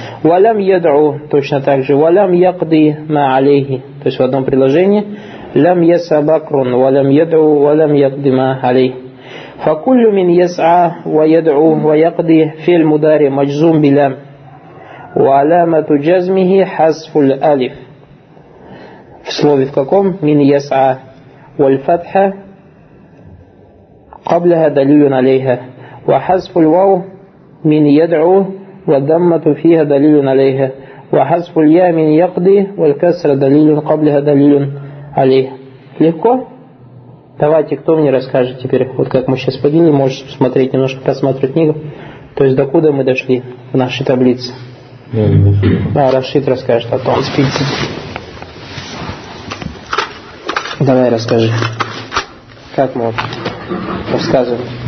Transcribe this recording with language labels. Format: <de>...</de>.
<ar>ولم يدعو</ar> <ru>точно так же.</ru> <ar>ولم يقضي ما عليه.</ar> <ru>То есть в одном предложении.</ru> <ar>لم يسع بكر ولم يدعو ولم يقضي ما عليه. فكل من يسعى ويدعو ويقضي في المضارع مجزوم بلام وعلامة جزمه حذف الألف في</ar> <ru>слове в каком</ru> <ar>من يسعى والفتحة قبلها دليل عليها وحذف الواو من يدعو والضمة فيها دليل عليها وحذف الياء من يقضي والكسر دليل قبلها دليل عليها.</ar> <ru>Легко? Давайте, кто мне расскажет теперь, вот как мы сейчас поделили, можете посмотреть, немножко просматривать книгу. То есть, докуда мы дошли в нашей таблице? Да, Рашид расскажет о том, спите. Давай, расскажи. Как мы рассказываем?</ru>